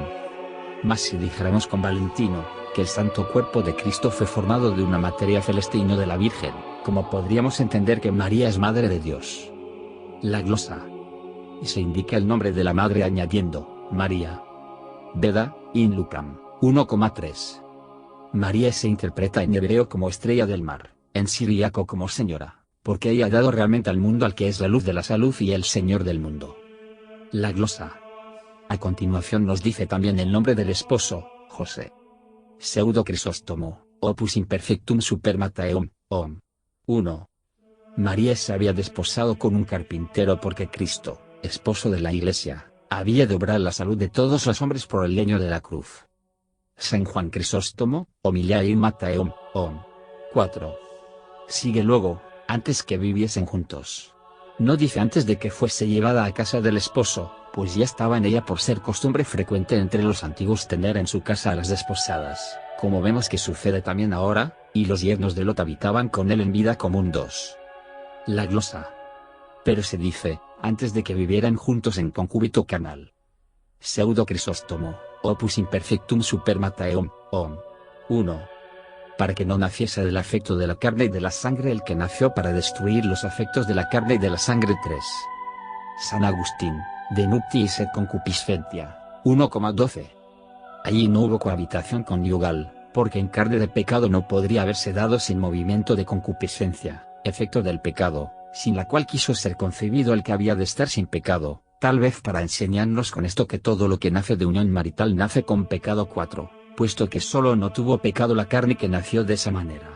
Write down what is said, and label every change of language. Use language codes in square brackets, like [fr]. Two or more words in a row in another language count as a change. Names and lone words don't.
[es] Mas si dijéramos con Valentino, que el santo cuerpo de Cristo fue formado de una materia celeste y no de la Virgen, como podríamos entender que María es madre de Dios. La glosa. Y se indica el nombre de la madre añadiendo, María. Veda, in Lucam, 1,3. María se interpreta en hebreo como estrella del mar, en siríaco como señora, porque ella ha dado realmente al mundo al que es la luz de la salud y el Señor del mundo. La glosa. A continuación nos dice también el nombre del esposo, José. Pseudo Crisóstomo, opus imperfectum super Matteum, 1. María se había desposado con un carpintero porque Cristo, esposo de la Iglesia, había de obrar la salud de todos los hombres por el leño de la cruz. San Juan Crisóstomo, Homiliae in Matteum, 4. Sigue luego, antes que viviesen juntos. No dice antes de que fuese llevada a casa del esposo, pues ya estaba en ella por ser costumbre frecuente entre los antiguos tener en su casa a las desposadas, como vemos que sucede también ahora, y los yernos de Lot habitaban con él en vida común 2. La glosa. Pero se dice, antes de que vivieran juntos en concúbito carnal. Pseudo Crisóstomo, opus imperfectum super Matteum, 1. Para que no naciese del afecto de la carne y de la sangre el que nació para destruir los afectos de la carne y de la sangre 3. San Agustín, de nuptiis et concupiscentia, 1,12. Allí no hubo cohabitación conyugal, porque en carne de pecado no podría haberse dado sin movimiento de concupiscencia, efecto del pecado, sin la cual quiso ser concebido el que había de estar sin pecado, tal vez para enseñarnos con esto que todo lo que nace de unión marital nace con pecado 4, puesto que solo no tuvo pecado la carne que nació de esa manera.